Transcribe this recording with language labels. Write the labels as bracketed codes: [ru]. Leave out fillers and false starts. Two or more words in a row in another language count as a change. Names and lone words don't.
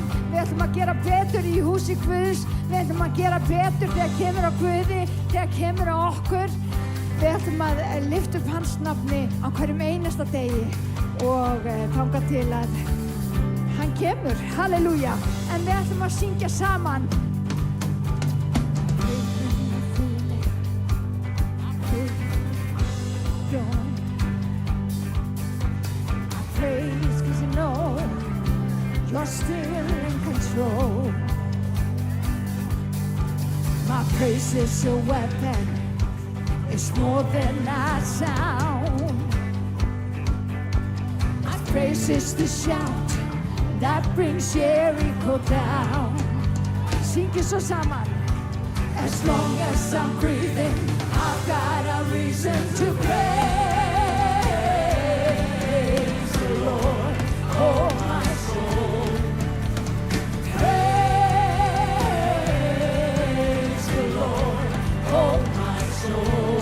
[is] Við ætlum að gera betur í húsi Guðs. Við ætlum að gera betur þegar kemur á Guði, þegar kemur á okkur. Við ætlum að lyfta upp hans nafni á hverjum einasta degi og þangað til að hann kemur. Halleluja. En við ætlum að syngja saman. [en] Praise 'cause you know you're still in control. My praise is a weapon. It's more than a sound. My praise is the shout that brings Jericho down. [is] Syngið svo saman. [en] As long as I'm breathing, I've got a reason to praise the Lord, oh my soul. Praise the Lord, oh my soul.